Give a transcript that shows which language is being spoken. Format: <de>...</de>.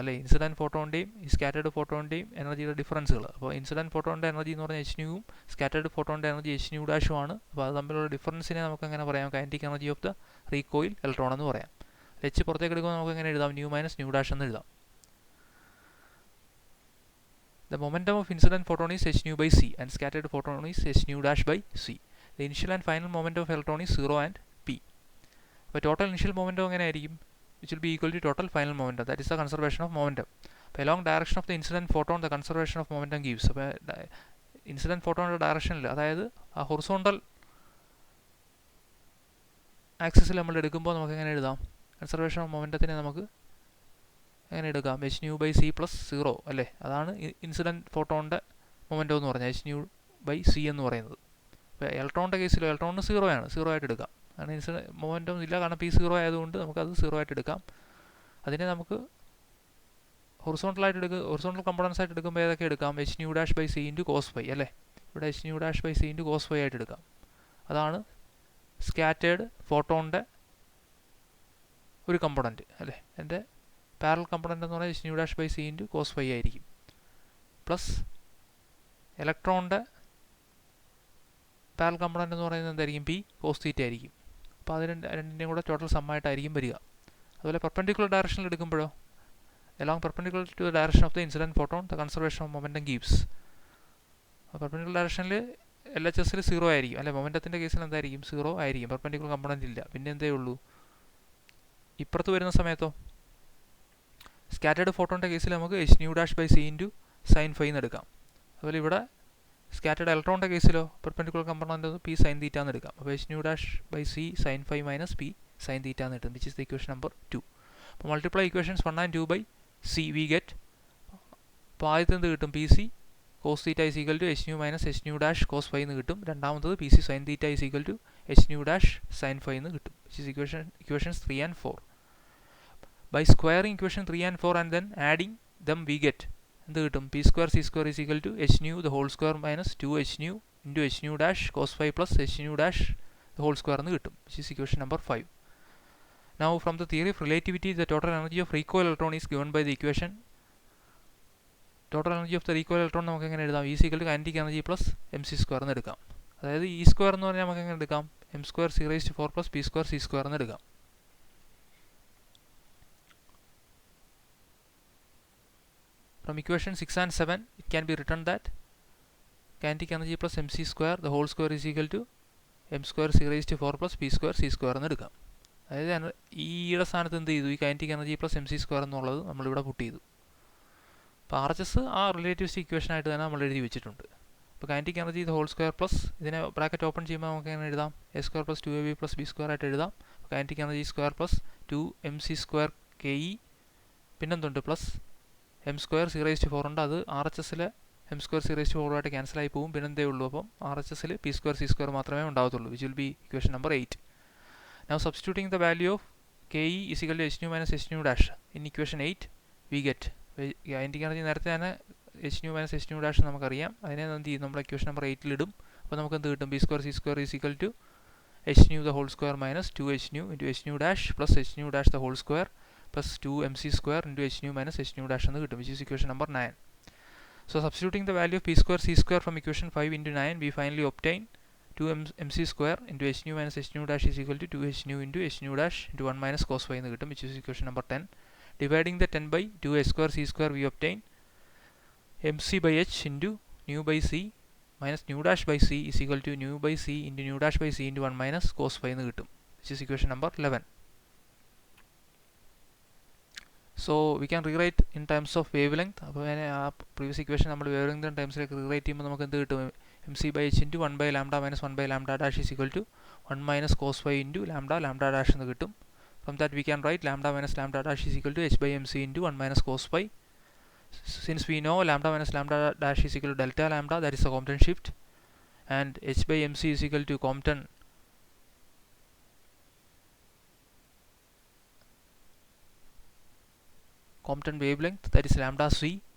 <ml>അല്ലേ, incident ഫോട്ടോണിൻ്റെയും scattered ഫോട്ടോണിൻ്റെയും എനർജിയുടെ ഡിഫറൻസുകൾ. അപ്പോൾ ഇൻസിഡൻറ്റ് ഫോട്ടോണിൻ്റെ എനർജി എന്ന് പറഞ്ഞാൽ H ന്യൂവും scattered ഫോട്ടോണിൻ്റെ energy H new ഡാഷും ആണ്. അപ്പോൾ അത് തമ്മിലുള്ള ഡിഫറൻസിനെ നമുക്ക് എങ്ങനെ പറയാം, kinetic energy of the recoil electron എന്ന് പറയാം. എച്ച് പുറത്തേക്ക് എടുക്കുമ്പോൾ നമുക്ക് എങ്ങനെ എഴുതാം, ന്യൂ മൈനസ് ന്യൂ ഡാഷ് എന്ന് എഴുതാം.</ml> <en>The momentum of incident photon is h nu by c and scattered photon is h nu dash by c. The initial and final momentum of electron is 0 and p. അപ്പോൾ total initial momentum</en> <ml>എങ്ങനെ ആയിരിക്കും,</ml> <en>which will be equal to total final momentum, that is the conservation of momentum. അപ്പോൾ along direction of the incident photon the conservation of momentum gives.</en> <ml>അപ്പോൾ incident ഫോട്ടോണിൻ്റെ ഡയറക്ഷനിൽ, അതായത് ആ horizontal ആക്സിസിൽ നമ്മൾ എടുക്കുമ്പോൾ നമുക്ക് എങ്ങനെ എഴുതാം, കൺസർവേഷൻ ഓഫ് മൊമെൻറ്റത്തിനെ നമുക്ക് എങ്ങനെ എടുക്കാം, H nu by C plus 0. അല്ലേ, അതാണ് ഇൻസിഡൻറ്റ് ഫോട്ടോണിൻ്റെ മൊമെൻറ്റം എന്ന് പറഞ്ഞാൽ എച്ച് ന്യൂ ബൈ സി എന്ന് പറയുന്നത്. ഇപ്പോൾ ഇലക്ട്രോണിൻ്റെ കേസിലോ ഇലക്ട്രോണിന് 0 ആണ്, 0 ആയിട്ട് എടുക്കാം. കാരണം ഇൻസിഡൻറ്റ് മൊമെൻറ്റം ഇല്ല, കാരണം പി 0 ആയതുകൊണ്ട് നമുക്കത് 0 ആയിട്ട് എടുക്കാം. അതിനെ നമുക്ക് ഹൊറിസോണ്ടൽ കമ്പോണൻസ് ആയിട്ട് എടുക്കുമ്പോൾ ഏതൊക്കെ എടുക്കാം, H nu dash by C into cos phi. അല്ലേ, ഇവിടെ H nu dash by C into cos phi ആയിട്ട് എടുക്കാം. അതാണ് സ്കാറ്റേഡ് ഫോട്ടോണിൻ്റെ ഒരു കമ്പോണൻറ്റ്. അല്ലേ, എൻ്റെ പാരൽ കമ്പോണൻ്റ് എന്ന് പറഞ്ഞാൽ H nu dash by C into cos phi ആയിരിക്കും. പ്ലസ് ഇലക്ട്രോണിൻ്റെ പാരൽ കമ്പോണൻ്റ് എന്ന് പറയുന്നത് എന്തായിരിക്കും, പി കോസ് തീറ്റ ആയിരിക്കും. അപ്പോൾ അത് രണ്ടിൻ്റെയും കൂടെ ടോട്ടൽ സമ്മായിട്ടായിരിക്കും വരിക. അതുപോലെ പെർപെൻഡിക്കുലർ ഡയറക്ഷനിൽ എടുക്കുമ്പോഴോ,</ml> <en>along perpendicular to the direction of the incident photon the conservation of momentum gives.</en> <ml>Perpendicular ഡയറക്ഷനിൽ എൽ എച്ച് എസിൽ 0 ആയിരിക്കും. അല്ലെ, മൊമെൻറ്റത്തിൻ്റെ കേസിൽ എന്തായിരിക്കും, 0 ആയിരിക്കും, പെർപെൻഡിക്കുലർ കമ്പോണൻ്റ് ഇല്ല. പിന്നെ എന്തേ ഉള്ളൂ, ഇപ്പുറത്ത് വരുന്ന സമയത്തോ സ്കാറ്റേഡ് ഫോട്ടോണിൻ്റെ കേസിൽ നമുക്ക് H nu dash by C into sine phi എന്ന് എടുക്കാം. അതുപോലെ ഇവിടെ scattered ഇലക്ട്രോണിൻ്റെ കേസിലോ perpendicular component P sine theta എന്ന് എടുക്കാം. അപ്പോൾ H nu dash by C sine phi minus P sine theta എന്ന് കിട്ടും,</ml> <en>Which is the equation number 2. അപ്പോൾ multiply equations 1 and 2 by c we get.</en> <ml>അപ്പോൾ ആദ്യത്തെ എന്ത് കിട്ടും, P C cos theta is equal to H new minus H nu dash cos phi എന്ന് കിട്ടും. രണ്ടാമത്തത് P C sine theta is equal to H nu dash sine phi എന്ന് കിട്ടും,</ml> <en>Which is equations 3 and 4. By squaring equation 3 and 4 and then adding them we get</en> <ml>എന്ത് കിട്ടും,</ml> <en>P square c square is equal to h nu the whole square minus 2 h nu into h nu dash cos phi plus h nu dash the whole square എന്ന് കിട്ടും, which is equation number 5. Now from the theory of relativity the total energy of recoil electron is given by the equation. Total energy of the recoil electron</en> <ml>നമുക്ക് എങ്ങനെ എഴുതാം,</ml> <en>E is equal to kinetic energy plus mc square എന്ന് എടുക്കാം.</en> <ml>അതായത് E square എന്ന് പറഞ്ഞാൽ നമുക്ക് എങ്ങനെ എടുക്കാം, m square c raised to 4 plus p square c square എന്ന് എടുക്കാം.</ml> <en>From equation 6 and 7 it can be written that kinetic energy plus mc square the whole square is equal to m square c raised to 4 plus p square c square</en> <ml>എന്ന് എടുക്കാം. അതായത് ഈയുടെ സ്ഥാനത്ത് എന്ത് ചെയ്തു, ഈ kinetic energy plus M C square എന്നുള്ളത് നമ്മളിവിടെ പുട്ട് ചെയ്തു. അപ്പോൾ ആർ എച്ച് എസ് ആ റിലേറ്റിവിസ്റ്റിക് ഇക്വേഷനായിട്ട് തന്നെ നമ്മൾ എഴുതി വെച്ചിട്ടുണ്ട്. അപ്പോൾ കൈനറ്റിക് എനർജി ഇത് ഹോൾ സ്ക്വയർ പ്ലസ് ഇതിനെ ബ്രാക്കറ്റ് ഓപ്പൺ ചെയ്യുമ്പോൾ നമുക്ക് എങ്ങനെ എഴുതാം, A square plus 2ab plus B square ആയിട്ട് എഴുതാം. Kinetic energy square plus 2mc square K E പിന്നെന്തുണ്ട് plus M square C raise to 4 ഉണ്ട്, അത് ആർ എച്ച് എസിലെ M square C raise to power ആയിട്ട് ക്യാൻസൽ ആയി പോകും. പിന്നെ എന്തേ ഉള്ളൂ, അപ്പം ആർ എച്ച് എസിൽ പി സ്ക്വയർ സി സ്ക്വയർ മാത്രമേ ഉണ്ടാകത്തുള്ളൂ,</ml> <en>Which will be equation number 8. Now substituting the value of ke is equal to h nu minus h nu dash in equation 8 we get</en> <ml>അതിൻ്റെ നേരത്തെ തന്നെ h nu minus h nu dash നമുക്കറിയാം. അതിനെ എന്ത് ചെയ്യും, നമ്മൾ equation number 8 ഇടും. അപ്പോൾ നമുക്ക് എന്ത് കിട്ടും,</ml> <en>P square c square is equal to h nu the whole square minus 2h nu into h nu dash plus h nu dash the whole square plus 2mc square into h nu minus h nu dash എന്ന് കിട്ടും, which is equation number 9. So substituting the value of p square c square from equation 5 into 9, we finally obtain 2mc square into h nu minus h nu dash is equal to 2h nu into h nu dash into 1 minus cos phi</en> <ml>എന്ന് കിട്ടും,</ml> <en>which is equation number 10. Dividing the 10 by 2h square c square, we obtain mc by h into nu by c minus nu dash by c is equal to nu by c into nu dash by c into 1 minus cos phi</en> <ml>എന്ന് കിട്ടും,</ml> <en>which is equation number 11. So we can rewrite in terms of wavelength.</en> <ml>അപ്പോൾ ആ previous equation നമ്മൾ wavelength ടൈംസിലേക്ക് rewrite ചെയ്യുമ്പോൾ നമുക്ക് എന്ത് കിട്ടും, M C by H into 1 by lambda minus 1 by lambda dash is equal to 1 minus cos phi into lambda dash എന്ന് കിട്ടും.</ml> <en>From that we can write lambda minus lambda dash is equal to h by m c into 1 minus cos phi. Since we know lambda minus lambda dash is equal to delta lambda, that is the Compton shift, and h by mc is equal to Compton wavelength, that is lambda c.</en>